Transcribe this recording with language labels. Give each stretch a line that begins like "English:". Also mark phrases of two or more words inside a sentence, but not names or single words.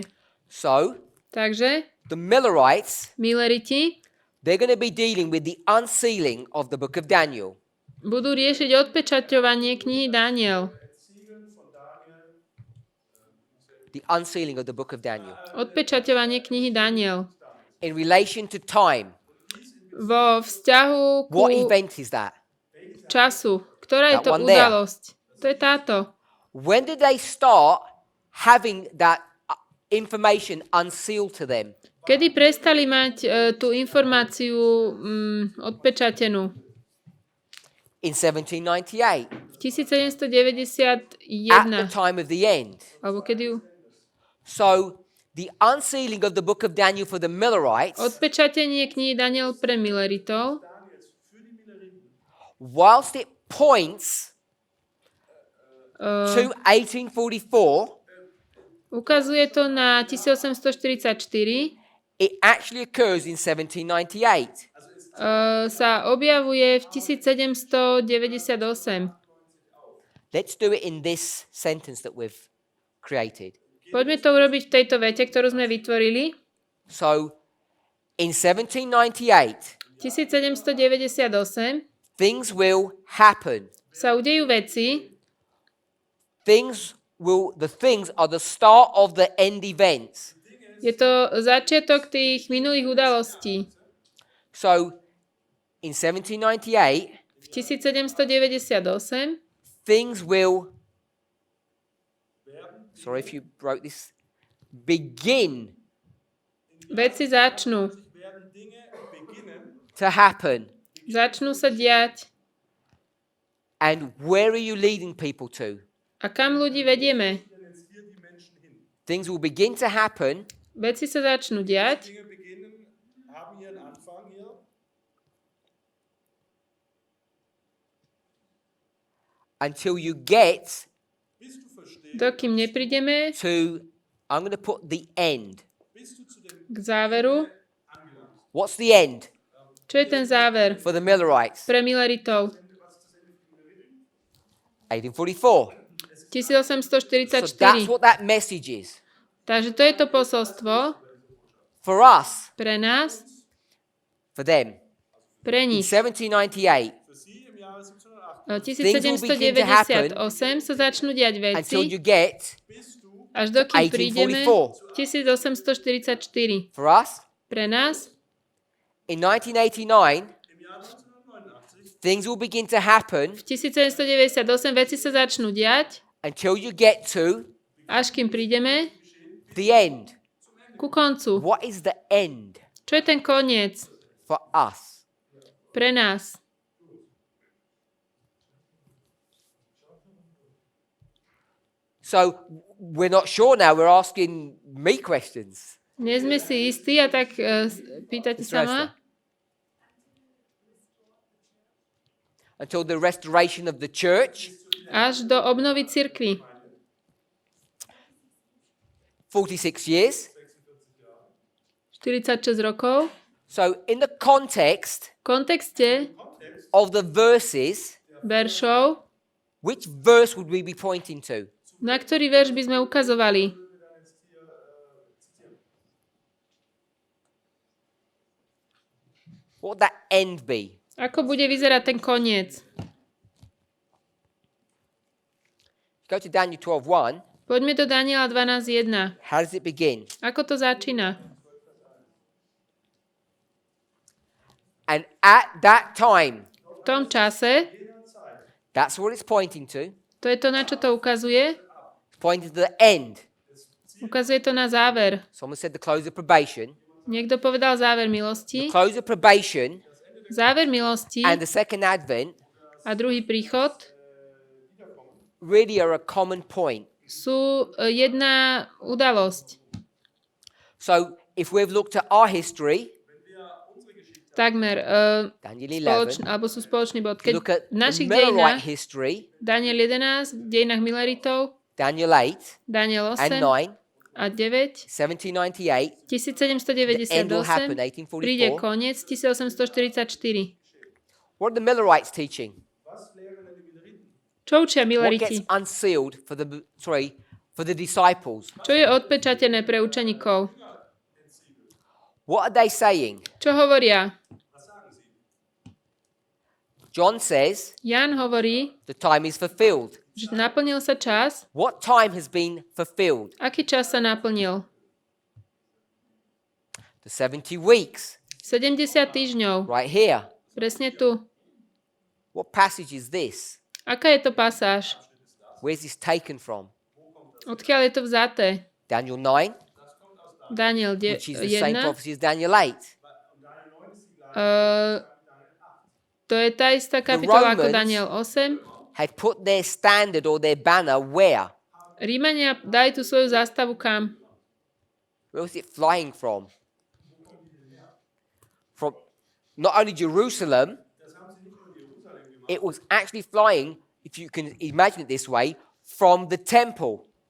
English: So,
Slovak: Takže,
English: the Millerites,
Slovak: Milleriti
English: they're going to be dealing with the unsealing of the book of Daniel.
Slovak: budú riešiť odpečaťovanie knihy Daniel.
English: The unsealing of the book of Daniel.
Slovak: Odpečaťovanie knihy Daniel.
English: In relation to time,
Slovak: Vo vzťahu ku
English: what event is that?
Slovak: času. Ktorá je
English: That
Slovak: to
English: one there.
Slovak: udalosť? To je táto.
English: When did they start having that information unsealed to them?
Slovak: Kedy prestali mať tú informáciu odpečatenú?
English: In 1798,
Slovak: V 1791.
English: at the time of the end.
Slovak: Alebo kedy ju?
English: So, the unsealing of the book of Daniel for the Millerites,
Slovak: Odpečatenie knihy Daniel pre Milleritov,
English: whilst it points to 1844,
Slovak: ukazuje to na 1844,
English: it actually occurs in 1798.
Slovak: sa objavuje v 1798.
English: Let's do it in this sentence that we've created.
Slovak: Poďme to urobiť v tejto vete, ktorú sme vytvorili.
English: So, in 1798,
Slovak: 1798
English: things will happen.
Slovak: sa udejú veci,
English: The things are the start of the end events.
Slovak: je to začiatok tých minulých udalostí.
English: So, in 1798,
Slovak: V 1798
English: things will, sorry if you wrote this, begin
Slovak: veci začnú.
English: to happen.
Slovak: Začnú sa diať.
English: And where are you leading people to?
Slovak: A kam ľudí vedieme?
English: Things will begin to happen
Slovak: Veci sa začnú diať
German: Dinge beginnen, haben ihren Anfang hier.
English: until you get
German: Bis du verstehst,
Slovak: dokým neprídeme
English: to, I'm going to put the end.
German: bis du zu dem
Slovak: k záveru.
English: What's the end
Slovak: Čo je ten záver
English: for the Millerites?
Slovak: pre Milleritov?
English: 1844. So
Slovak: 1844.
English: that's what that message is.
Slovak: Takže to je to posolstvo
English: For us,
Slovak: pre nás,
English: for them.
Slovak: pre
English: In
Slovak: nich.
English: 1798,
German: für sie im Jahre 1708,
Slovak: 1798 sa začnú diať
English: until
Slovak: veci,
English: you get
German: bis du
Slovak: až dokým prídeme
English: 1844.
Slovak: 1844.
English: For us,
Slovak: Pre nás
English: in 1989,
German: im Jahr 1989
English: things will begin to happen
Slovak: v 1798 veci sa začnú diať,
English: until you get to
Slovak: až kým prídeme
English: the end.
Slovak: ku koncu.
English: What is the end
Slovak: Čo je ten koniec
English: for us?
Slovak: pre nás?
English: So we're not sure now. We're asking me questions.
Slovak: Nie sme si istí a tak pýtate sa ma.
English: Until the restoration of the church,
Slovak: Až do obnovy cirkvi.
English: 46 years.
Slovak: 46 rokov.
English: So in the context
Slovak: V kontexte
English: of the verses,
Slovak: veršov,
English: which verse would we be pointing to?
Slovak: na ktorý verš by sme ukazovali?
English: What would that end be?
Slovak: Ako bude vyzerať ten koniec?
English: Go to Daniel 12:1.
Slovak: Poďme do Daniela 12.1.
English: How does it begin?
Slovak: Ako to začína?
English: And at that time,
Slovak: V tom čase,
English: that's what it's pointing to.
Slovak: to je to, na čo to ukazuje.
English: It's pointing to the end.
Slovak: Ukazuje to na záver.
English: Someone said the close of probation.
Slovak: Niekto povedal záver milosti.
English: The close of probation
Slovak: Záver milosti
English: and the second advent
Slovak: a druhý príchod
English: really are a common point.
Slovak: sú jedna udalosť.
English: So if we've looked at our history,
Slovak: Takmer
English: Daniel 11,
Slovak: alebo sú spoločný bod.
English: if you
Slovak: Keď
English: look at
Slovak: v našich
English: the Millerite
Slovak: dejinách,
English: history,
Slovak: Daniel 11, v dejinách Mileritov,
English: Daniel 8
Slovak: Daniel
English: and
Slovak: 8
English: 9,
Slovak: a 9,
English: 1798, the end will happen,
Slovak: 1798, príde
English: 1844.
Slovak: koniec 1844.
English: What are the Millerites teaching?
Slovak: Čo učia
English: What gets
Slovak: Mileriti?
English: unsealed for the disciples?
Slovak: Čo je odpečatené pre učeníkov?
English: What are they saying?
Slovak: Čo hovoria?
English: John says
Slovak: Jan hovorí,
English: the time is fulfilled.
Slovak: že naplnil sa čas.
English: What time has been fulfilled?
Slovak: Aký čas sa naplnil?
English: The 70 weeks,
Slovak: 70 týždňov.
English: right here.
Slovak: Presne tu.
English: What passage is this?
Slovak: Aká je to pasáž?
English: Where's this taken from?
Slovak: Odkiaľ je to vzaté?
English: Daniel 9,
Slovak: Daniel
English: which is the same
Slovak: 1.
English: prophecy as Daniel 8.
Slovak: To je tá istá kapitola ako
English: Romans
Slovak: Daniel 8.
English: Had put their standard or their banner where?
Slovak: Rímania dali tú svoju zástavu kam?
English: Where was it flying from? From not only Jerusalem, it was actually flying, if you can imagine it this way, from the temple.